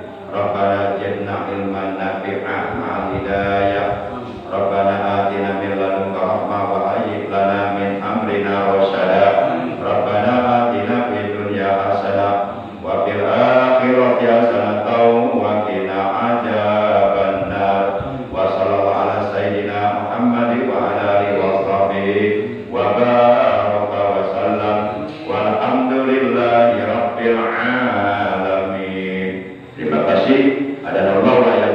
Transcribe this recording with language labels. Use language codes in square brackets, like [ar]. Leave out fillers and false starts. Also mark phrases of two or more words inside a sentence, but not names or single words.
[ar] ربنا زدنا علما نافعا مع الهداية. ربنا آتنا من لدنك رحمة وهيئ لنا من أمرنا رشدا. ربنا آتنا في الدنيا حسنة وفي الآخرة حسنة وقنا عذاب النار. وصلى الله على سيدنا محمد وعلى آله وصحبه وبارك وسلم والحمد لله رب العالمين. [id] Terima kasih. Ada Allah